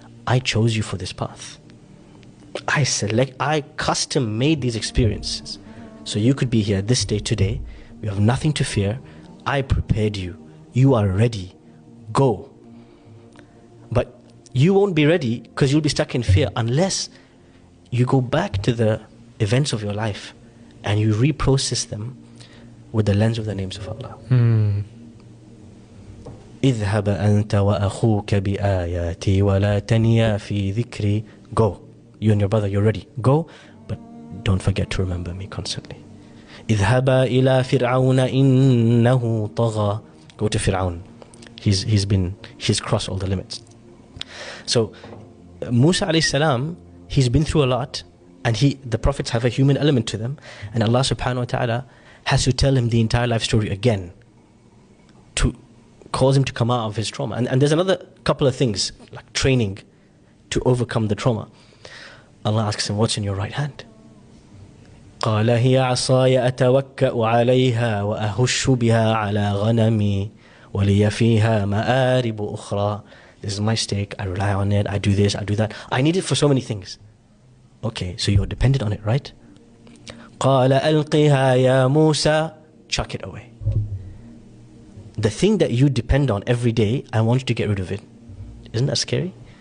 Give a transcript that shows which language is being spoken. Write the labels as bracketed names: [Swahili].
[English] I chose you for this path. I custom made these experiences so you could be here this day today. You have nothing to fear. I prepared you. You are ready. Go. But you won't be ready because you'll be stuck in fear unless you go back to the events of your life and you reprocess them with the lens of the names of Allah. [Arabic] اذهب أنت وأخوك بآياتي ولا تنيا في ذكري. [English] Go. You and your brother, you're ready. Go, but don't forget to remember me constantly. [Arabic] اذهبا إلى فرعون إنه طغى. [English] Go to Fir'aun. He's crossed all the limits. So Musa alayhi salam, he's been through a lot, and the prophets have a human element to them, and Allah subhanahu wa ta'ala has to tell him the entire life story again to cause him to come out of his trauma. And there's another couple of things, like training to overcome the trauma. Allah asks him, what's in your right hand? [Arabic] قال هي عصاي أتوكأ عليها وأهش بها على غنمي ولي فيها مآرب أخرى. [English] This is my stake, I rely on it, I do this, I do that. I need it for so many things. Okay, so you're dependent on it, right? [Arabic] قال ألقها يا موسى. [English] Chuck it away. The thing that you depend on every day, I want you to get rid of it. Isn't that scary?